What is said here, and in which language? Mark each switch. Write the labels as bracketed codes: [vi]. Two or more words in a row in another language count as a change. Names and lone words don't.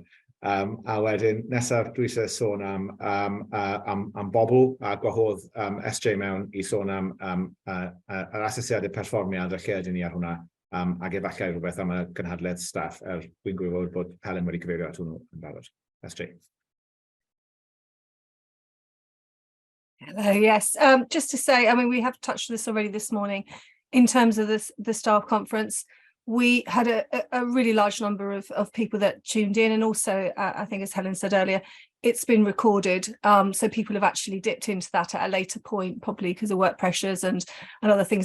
[cy] A wedyn, nesaf dwi eisiau sôn am bobl a gwahodd SJ mewn I sôn am yr asesiadau perfformiad a lle ydyn ni ar hwnna. Ac efallai rhywbeth am y gynhadledd staff, dwi'n gwybod bod Helen wedi cyfeirio at hwnnw yn barod. SJ. [en] Hello, yes. Just to say, we have touched on this already this morning. In terms of the staff conference, we had a really large number of people that tuned in, and also, I think as Helen said earlier, it's been recorded, so people have actually dipped into that at a later point, probably because of work pressures and other things.